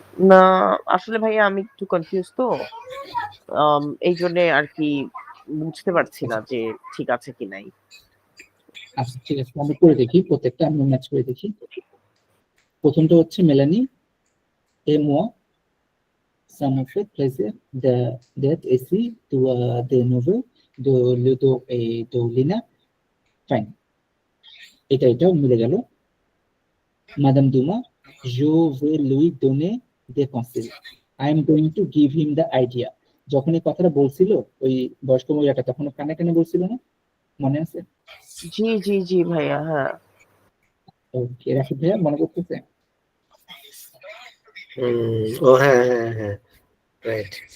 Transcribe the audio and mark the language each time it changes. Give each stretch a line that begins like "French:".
Bangla: না আসলে ভাইয়া আমি একটু কনফিউজ তো, এই জন্য আর কি বুঝতে পারছি না যে ঠিক আছে কি নাই। আচ্ছা ঠিক আছে, আমি করে দেখি, প্রত্যেকটা আমি ম্যাচ করে দেখি। প্রথমটা হচ্ছে মেলানি
French: et moi ça me fait plaisir d'être ici de nouveau de Ludo et de Lina.
Bangla: Fine, এটাও মিলে গেল।
French: Madame Duma, je vais lui donner des conseils.
English: I am going to give him the idea.
Bangla: যখন এই কথাটা বলছিল ওই বয়স্ক মহিলাটা, তখন কানে কানে বলছিল না, মনে আছে? জি জি জি ভাইয়া, হ্যাঁ। ওকে, রাশিদ ভাইয়া মনে করতেছে? ও হ্যাঁ হ্যাঁ হ্যাঁ, রাইট।